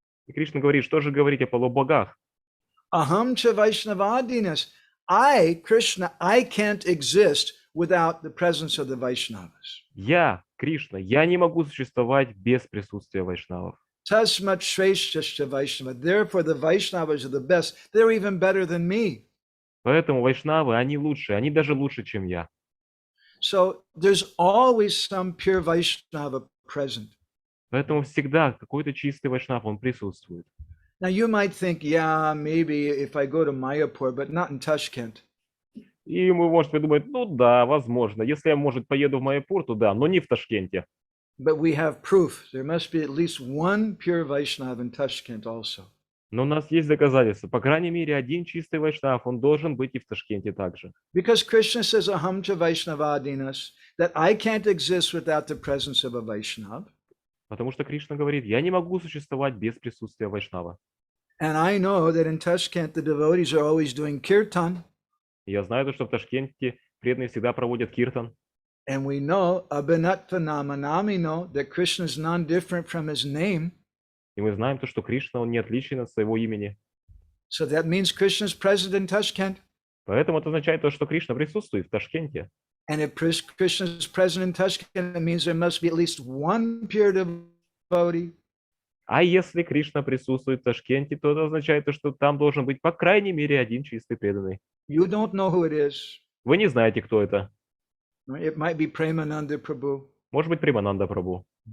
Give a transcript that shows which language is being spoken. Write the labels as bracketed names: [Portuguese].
[Russian] И Кришна говорит, что же говорить о полубогах? [Sanskrit] Aham cha Vaishnavadinas. [English] I, Krishna, I can't exist without the presence of the Vaishnavas. [Russian] Я, Кришна, я не могу существовать без присутствия вайшнавов. [Sanskrit] Tasmat Shrestha Vaishnava. [English] Therefore, the Vaishnavas are the best. They're even better than me. [Russian] Поэтому вайшнавы, они лучше, они даже лучше, чем я. [English] So there's always some pure Vaishnava present. [Russian] Поэтому всегда какой-то чистый вайшнав, он присутствует. [English] Now you might think, yeah, maybe if I go to Mayapur, but not in Tashkent. [Russian] И вы можете думать, ну да, возможно. Если я, может, поеду в Майяпур, то да, но не в Ташкенте. [English] But we have proof. There must be at least one pure Vaishnava in Tashkent also. [Russian] Но у нас есть доказательства. По крайней мере, один чистый вайшнав, он должен быть и в Ташкенте также. [English] Because Krishna says, [Sanskrit] Aham cha Vaishnavadinas, [English] that I can't exist without the presence of a Vaishnav. [Russian] Потому что Кришна говорит, я не могу существовать без присутствия вайшнава. [English] And I know that in Tashkent, the devotees are always doing kirtan. [Russian] И я знаю, что в Ташкенте преданные всегда проводят киртан. [English] And we know, [Sanskrit] Abhinatvanamanaminno, [English] that Krishna is non-different from his name. [Russian] И мы знаем то, что Кришна, он не отличен от своего имени. [English] So that means Krishna is present in Tashkent. [Russian] Поэтому это означает то, что Кришна присутствует в Ташкенте. [English] And if Krishna is present in Tashkent, it means there must be at least one pure devotee. [Russian] А если Кришна присутствует в Ташкенте, то это означает то, что там должен быть по крайней мере один чистый преданный. [English] You don't know who it is. [Russian] Вы не знаете, кто это. [English] It might be Premananda Prabhu. [Russian] Может быть, Примананда Прабху.